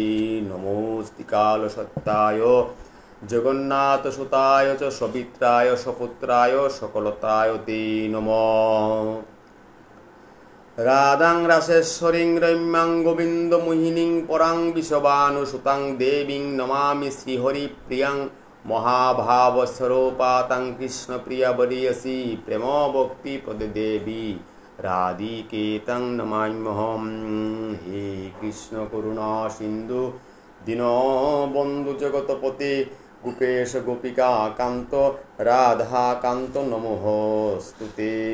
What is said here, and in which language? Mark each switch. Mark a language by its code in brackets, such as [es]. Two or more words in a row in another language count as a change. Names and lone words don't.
[sa] নমোস্তি কালসত্যায় জগন্নাথসুতায় চ সবিত্রায় সপুত্রায় সকলতায় তে নমঃ। রাধাং রাসেশ্বরীং রম্যাং গোবিন্দমোহিনীং পরাং বিশ্ববানুসুতাং দেবীং নমামি শ্রীহরিপ্রিয়াং মহাভাবস্বরূপাতাং কৃষ্ণপ্রিয়াবরিয়সী প্রেম ভক্তি পদে দেবী রাধিকেতং নমাম্যহম। হে কৃষ্ণ করুণা সিন্ধু দীনবন্ধু জগৎপতে গোপেশ গোপিকা কান্ত রাধা কান্ত নমোস্তুতে।